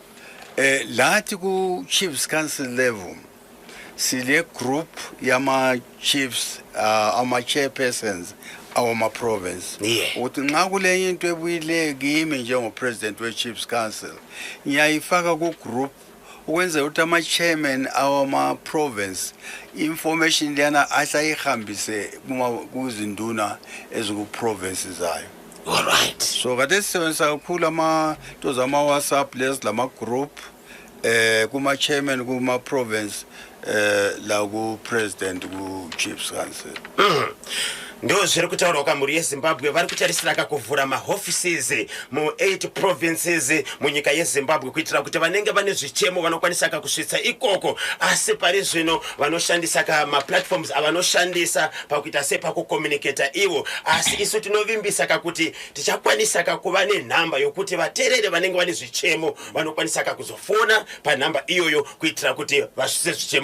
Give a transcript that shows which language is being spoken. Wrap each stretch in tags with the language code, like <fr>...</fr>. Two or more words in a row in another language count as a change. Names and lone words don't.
<nd>lathi ku-</nd> <en>Chiefs Council level</en> <nd>sile group yama-chiefs ama-chairpersons awama-province ukuthi nxa kulenye into ebuyile kimi njengo-president we-</nd> <en>Chiefs Council</en> <nd>ngiyayifaka ku-group ukwenzela ukuthi ama-chairman awama-province information liyana asayihambise kuzinduna eziku-province zayo</nd> <en>alright</en> <nd>so kade sisebenzisa kakhulu into zama-WhatsApp lezi lama-group kuma-chairman kuma-province la ku-president ku-</nd> <en>Chiefs Council</en> <sn>ndo zviri kutaurwa kwamhuri yeZimbabwe vari kutarisira kakuvhura maoffices mu 8 provinces munyika yeZimbabwe kuitira kuti vanenge vane zvichemo vanokwanisa kakusvitsa ikoko asi pari zvino vanoshandisa kama-platforms avanoshandisa pakuita sepakucommunicata ivo asi isu tinovimbisa kakuti tichakwanisa kakuva nenhamba yokuti vateereri vanenge vane zvichemo vanokwanisa kakuzofona panhamba iyoyo kuitira kuti vasvitse zvichemo.</sn>